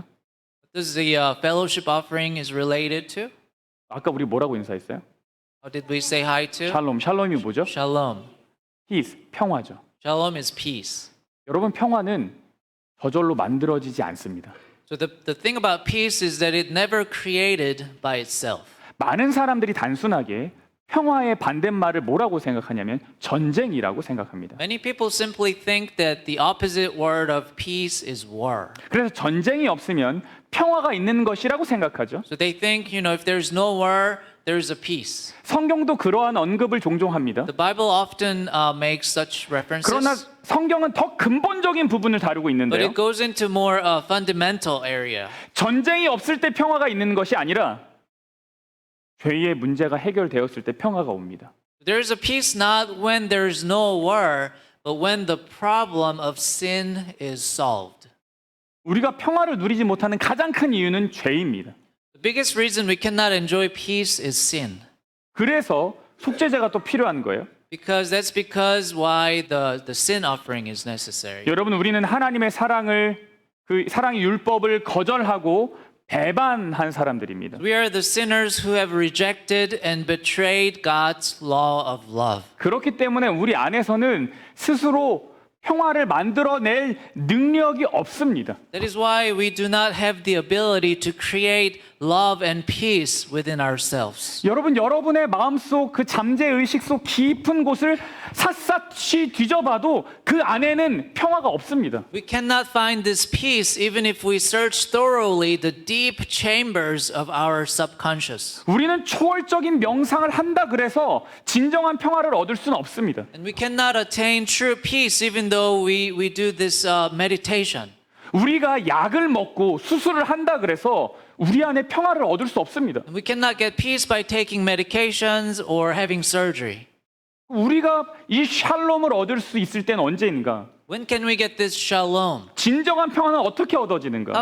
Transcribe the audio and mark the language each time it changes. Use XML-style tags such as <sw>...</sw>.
<en>What does the fellowship offering is related to?</en> <ko>아까 우리 뭐라고 인사했어요?</ko> <en>How did we say hi to?</en> <ko>샬롬. 샬롬이 뭐죠?</ko> <en>Shalom.</en> <ko>peace, 평화죠.</ko> <en>Shalom is peace.</en> <ko>여러분 평화는 저절로 만들어지지 않습니다.</ko> <en>So the thing about peace is that it never created by itself.</en> <ko>많은 사람들이 단순하게 평화의 반대말을 뭐라고 생각하냐면 전쟁이라고 생각합니다.</ko> <en>Many people simply think that the opposite word of peace is war.</en> <ko>그래서 전쟁이 없으면 평화가 있는 것이라고 생각하죠.</ko> <en>So they think, you know, if there's no war, there's a peace.</en> <ko>성경도 그러한 언급을 종종 합니다.</ko> <en>The Bible often makes such references.</en> <ko>그러나 성경은 더 근본적인 부분을 다루고</ko> <en>But</en> <ko>있는데요.</ko> <en>it goes into more fundamental area.</en> <ko>전쟁이 없을 때 평화가 있는 것이 아니라 죄의 문제가 해결되었을 때 평화가 옵니다.</ko> <en>There's a peace not when there's no war, but when the problem of sin is solved.</en> <ko>우리가 평화를 누리지 못하는 가장 큰 이유는 죄입니다.</ko> <en>The biggest reason we cannot enjoy peace is sin.</en> <ko>그래서 속죄제가 또 필요한 거예요.</ko> <en>Because why the sin offering is necessary.</en> <ko>여러분 우리는 하나님의 사랑을 그 사랑의 율법을 거절하고 배반한 사람들입니다.</ko> <en>We are the sinners who have rejected and betrayed God's law of love.</en> <ko>그렇기 때문에 우리 안에서는 스스로 평화를 만들어낼 능력이 없습니다.</ko> <en>That is why we do not have the ability to create love and peace within ourselves.</en> <ko>여러분 여러분의 마음속 그 잠재 의식 속 깊은 곳을 샅샅이 뒤져봐도 그 안에는 평화가 없습니다.</ko> <en>We cannot find this peace even if we search thoroughly the deep chambers of our subconscious.</en> <ko>우리는 초월적인 명상을 한다 그래서 진정한 평화를 얻을 수는 없습니다.</ko> <en>And we cannot attain true peace even though we do this meditation.</en> <ko>우리가 약을 먹고 수술을 한다 그래서 우리 안에 평화를 얻을 수 없습니다.</ko> <en>And we cannot get peace by taking medications or having surgery.</en> <ko>우리가 이 샬롬을 얻을 수 있을 때는 언제인가?</ko> <en>When can we get this shalom?</en> <ko>진정한 평화는 어떻게 얻어지는가?</ko>